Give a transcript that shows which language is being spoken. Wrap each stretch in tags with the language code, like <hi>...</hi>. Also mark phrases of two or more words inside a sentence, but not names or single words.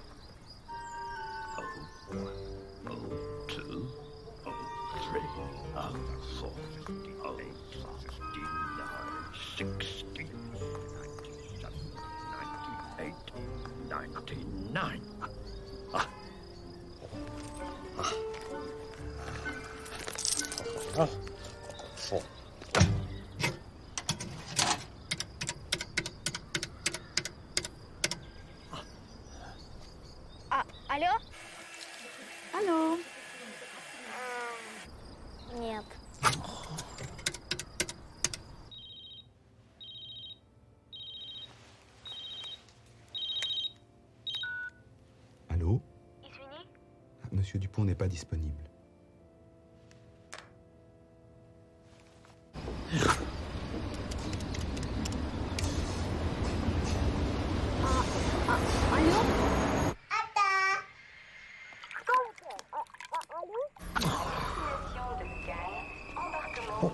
<en>02, 03, 04, 58, 59, 60, 97, 98, 99. Four.</en> <ru>Алло? Алло. Нет.</ru> <fr>Allô?</fr> <ru>Извини?</ru> <fr>Monsieur Dupont n'est pas disponible.</fr> <ru>Алло?</ru> <fr>Destination de Cannes, embarquement.</fr>